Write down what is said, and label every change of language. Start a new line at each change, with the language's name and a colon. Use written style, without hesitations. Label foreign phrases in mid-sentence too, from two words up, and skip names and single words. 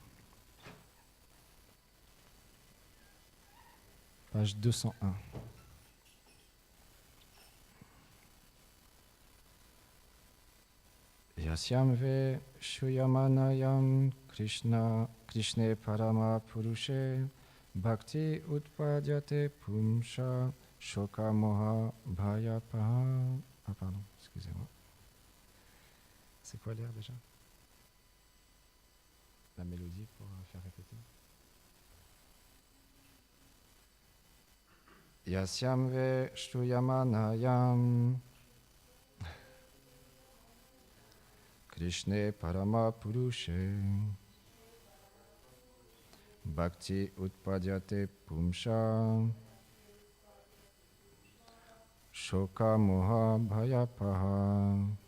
French: Page 201.
Sanskrit: यस्यां वै श्रूयमाणायां कृष्णे परम पुरुषे भक्तिः उत्पद्यते पुंसः शोक मोह भयापहा.
French: Ah pardon, excusez-moi. C'est quoi l'air déjà? La mélodie pour faire répéter.
Sanskrit: यस्यां वै श्रूयमाणायां कृष्णे परम पुरुषे भक्तिः उत्पद्यते पुंसः शोक मोह भयापहा.